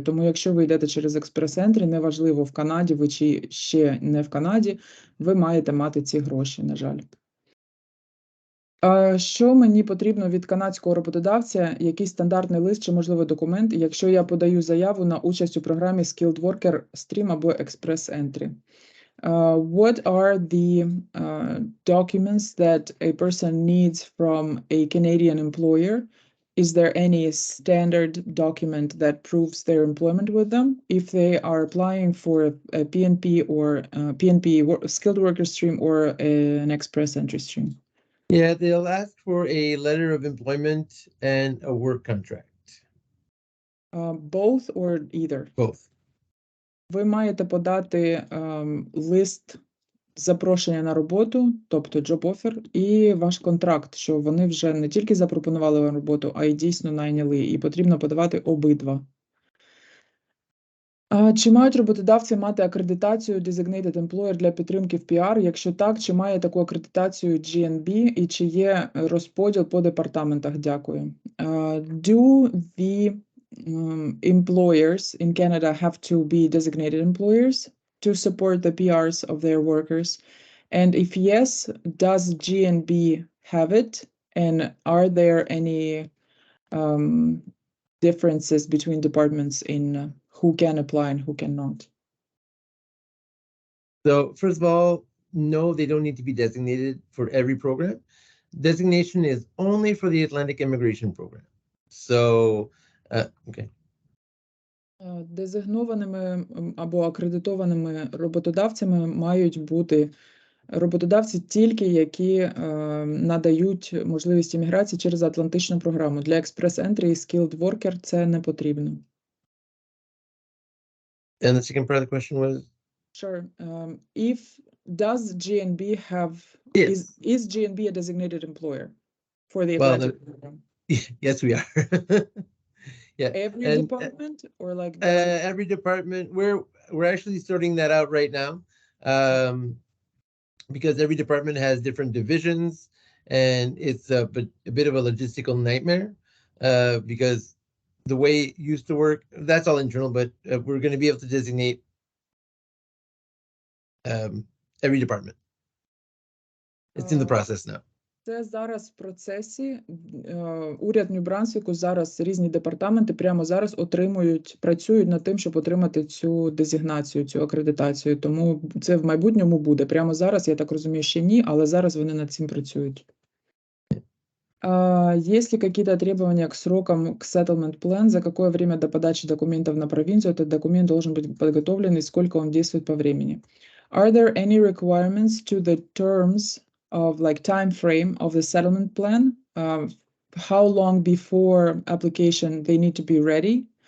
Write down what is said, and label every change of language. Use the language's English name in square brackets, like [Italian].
[Ukrainian] Тому якщо ви йдете через Express Entry, неважливо в Канаді ви чи ще не в Канаді, ви маєте мати ці гроші, на жаль. Що мені потрібно від канадського роботодавця? Який стандартний лист чи, можливо, документ, якщо я подаю заяву на участь у програмі Skilled Worker Stream або Express Entry? [English] What are the documents that a person needs from a Canadian employer? Is there any standard document that proves their employment with them? If they are applying for a PNP or PNP Skilled Worker Stream or an Express Entry Stream? Yeah, they'll ask for a letter of employment and a work contract. Both or either? Both. [Ukrainian] Ви маєте подати лист запрошення на роботу, тобто job offer, і ваш контракт, що вони вже не тільки запропонували вам роботу, а й дійсно найняли, і потрібно подавати обидва. Чи мають роботодавці мати акредитацію Designated Employer для підтримки в PR? Якщо так, чи має таку акредитацію GNB і чи є розподіл по департаментах? Дякую. [English] Do the employers in Canada have to be designated employers to support the PRs of their workers? And if yes, does GNB have it? And are there any differences between departments in who can apply and who cannot? So first of all, no, they don't need to be designated for every program. Designation is only for the Atlantic immigration program. So, okay. [Ukrainian] Дезигнованими або акредитованими роботодавцями мають бути роботодавці тільки, які надають можливість імміграції через Атлантичну програму. Для Express Entry і Skilled Worker це не потрібно. [English] And the second part of the question was? Sure. If does GNB have, Yes. is GNB a designated employer for the Well, Atlantic program? Yes, we are. Yeah. Every And, department or like every department, we're actually sorting that out right now. Because every department has different divisions, and it's a bit of a logistical nightmare, because the way it used to work, that's all internal, but we're going to be able to designate every department. It's in the process now. [Ukrainian] Це зараз в процесі. Уряд Нью Брансвіку зараз, різні департаменти прямо зараз працюють над тим, щоб отримати цю дезігнацію, цю акредитацію. Тому це в майбутньому буде. Прямо зараз, я так розумію, ще ні, але зараз вони над цим працюють. [Russian] Есть ли какие-то требования к срокам к settlement plan? За какое время до подачи документов на провинцию этот документ должен быть подготовлен и сколько он действует по времени? [English] Are there any requirements to the terms of like time frame of the settlement plan? How long before application they need to be ready?